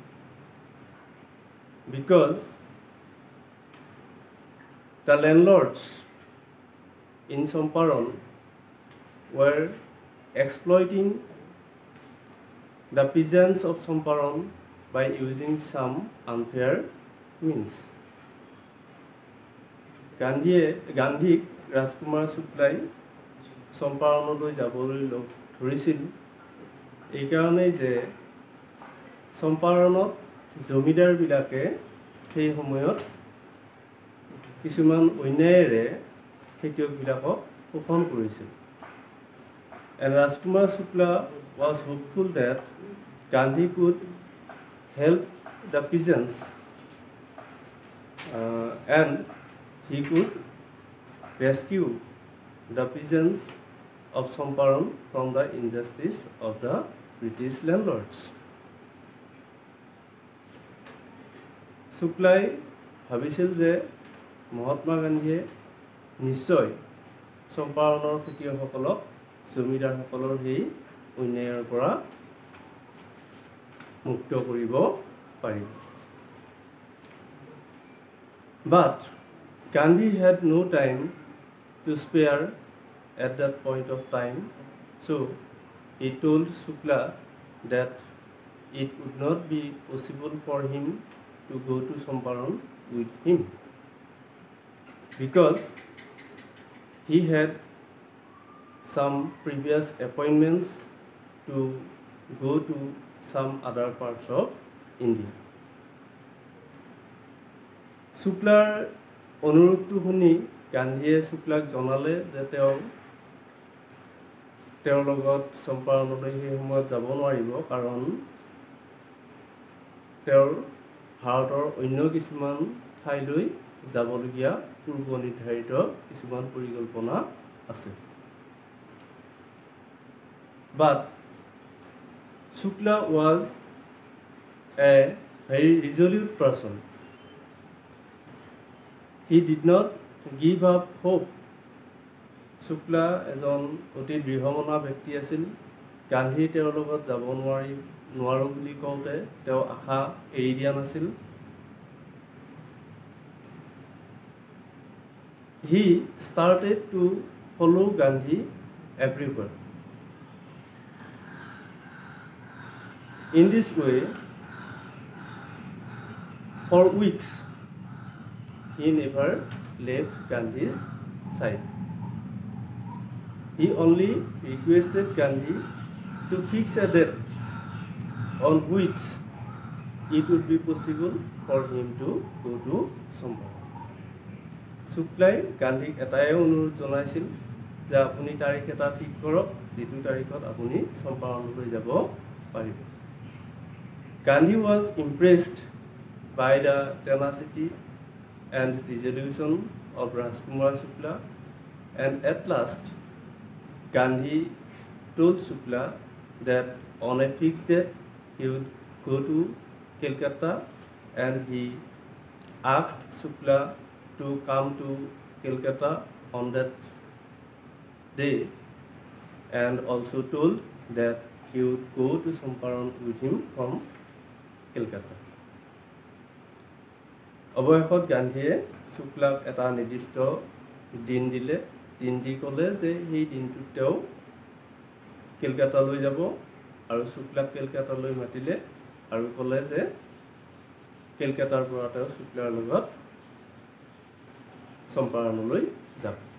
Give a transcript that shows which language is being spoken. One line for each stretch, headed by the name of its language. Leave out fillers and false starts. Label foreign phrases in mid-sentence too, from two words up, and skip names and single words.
English: because the landlords in Champaran were exploiting the peasants of Champaran by using some unfair means.
Assamese: Gandhi Rajkumar Shuklai Champaranলৈ যাবলৈ লগ ধৰিছিল, এই কাৰণেই যে চম্পাৰণত জমিদাৰবিলাকে সেই সময়ত কিছুমান অন্যায়েৰে খেতিয়কবিলাকক শোষণ কৰিছিল।
English: And Rajkumar Shukla was hopeful that Gandhi could help the peasants and he could rescue the peasants of Champaran from the injustice of the British landlords.
Assamese: Shuklai ভাবিছিল যে মহাত্মা গান্ধীয়ে নিশ্চয় চম্পাৰণৰ খেতিয়কসকলক জমিদাৰসকলৰ সেই অন্যায়ৰ পৰা মুক্ত কৰিব পাৰিব।
English: But Gandhi had no time to spare at that point of time, so he told Shukla that it would not be possible for him to go to Champaran with him, because he had some previous appointments to go to some other parts of India.
Assamese: Shuklar অনুৰোধটো শুনি গান্ধীয়ে শুক্লাক জনালে যে তেওঁৰ লগত চম্পাৰণলৈ সেই সময়ত যাব নোৱাৰিব, কাৰণ তেওঁৰ ভাৰতৰ অন্য কিছুমান ঠাইলৈ যাবলগীয়া পূৰ্ব নিৰ্ধাৰিত কিছুমান পৰিকল্পনা আছে।
English: But Shukla was a very resolute person. He did not give up hope.
Assamese: Shukla এজন অতি দৃঢ়মনা ব্যক্তি আছিল। গান্ধী তেওঁৰ লগত যাব নোৱাৰো বুলি কওঁতে তেওঁ আশা এৰি দিয়া নাছিল।
English: He started to follow Gandhi everywhere. In this way, for weeks, he never left Gandhi's side. He only requested Gandhi to fix a date on which it would be possible for him to go to Champaran.
Assamese: Shuklai Gandhik এটাই অনুৰোধ জনাইছিল যে আপুনি তাৰিখ এটা ঠিক কৰক যিটো তাৰিখত আপুনি চম্পাৰণলৈ যাব পাৰিব।
English: Gandhi was impressed by the tenacity and resolution of Rajkumar Shukla, and at last Gandhi told Shukla that on a fixed date he would go to Calcutta, and he asked Shukla to come to Calcutta on that day, and also told that he would go to Champaran with him from Calcutta.
Assamese: অৱশেষত গান্ধীয়ে শুক্লাক এটা নিৰ্দিষ্ট দিন দিলে। দিন দি ক'লে যে সেই দিনটোত তেওঁ কেলকাতালৈ যাব, আৰু শুক্লাক কেলকাতালৈ মাতিলে আৰু ক'লে যে কেলকাতাৰ পৰা তেওঁ শুক্লাৰ লগত চম্পাৰণলৈ যাব।